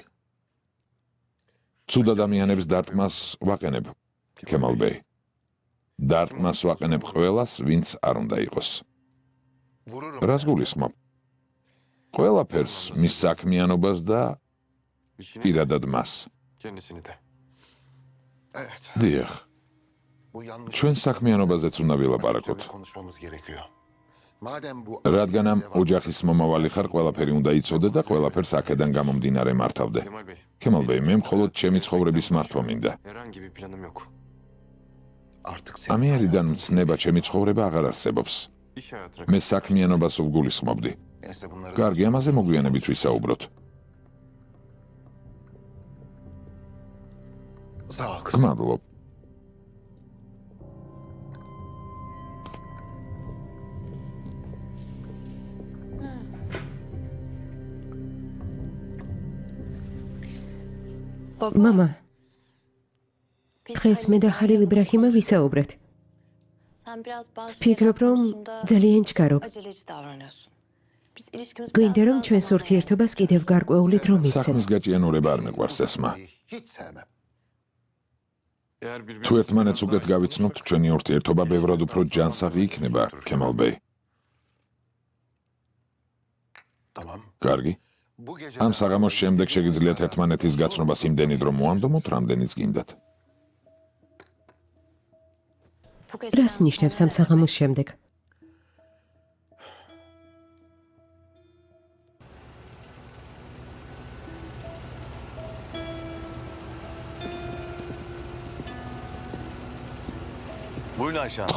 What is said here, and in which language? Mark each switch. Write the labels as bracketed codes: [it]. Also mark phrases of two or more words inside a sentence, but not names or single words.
[ka] ცუდ ადამიანებს დარტყმას ვაყენებ, ქემალ ბეი. დარტყმას ვაყენებ ყველას, ვინც არ უნდა იყოს. რას გულისხმობ? ყველაფერს, მის საქმიანობას და პირადად მას. [tr] kendisini de. [ka] დიახ, ჩვენ საქმიანობაზეც უნდა ვილაპარაკოთ. რადგან ამ ოჯახის მომავალი ხარ, ყველაფერი უნდა იცოდე და ყველაფერს აქედან გამომდინარე მართავდე. [tr] Kemal Bey, [ka] ქემალ ბეი, მე მხოლოდ ჩემი ცხოვრების მართვა მინდა. [tr] herhangi bir planım yok. [ka] ამიერიდან მცნება ჩემი ცხოვრება აღარ არსებობს. [tr] İş hayatına [ka] მე საქმიანობას ვგულისხმობდი. კარგი, ამაზე მოგვიანებით ვისაუბროთ. გმადლობ. მამა, დღეს მე და ხალილ იბრაჰიმმა ვისაუბრეთ. [tr] Sen biraz bazı [ka] ვფიქრობ, რომ ძალიან ჩქარობ. [tr] aceleci davranıyorsun. Biz ilişkimiz [ka] გვინდა რომ ჩვენს ურთიერთობას კიდევ გარკვეული დრო მივცეთ. საქმის გაჭიანურება არ მიყვარს ესმა. [tr] Eğer birbirimizi [ka] თუ ერთმანეთს უკეთ გავიცნობთ, ჩვენი ურთიერთობა ბევრად უფრო ჯანსაღი იქნება, [tr] Kemal Bey. Tamam. [ka] კარგი. [tr] Bu gece [ka] ამ საღამოს შემდეგ შეგიძლიათ ერთმანეთის გაცნობას იმდენად რომ მოანდომოთ, რამდენიც გინდათ. [tr] Bu [ka] რას [tr] geceden [ka] ნიშნავს [tr] sonra [ka] ამ საღამოს შემდეგ? [tr] Buyurun Ayşe Hanım.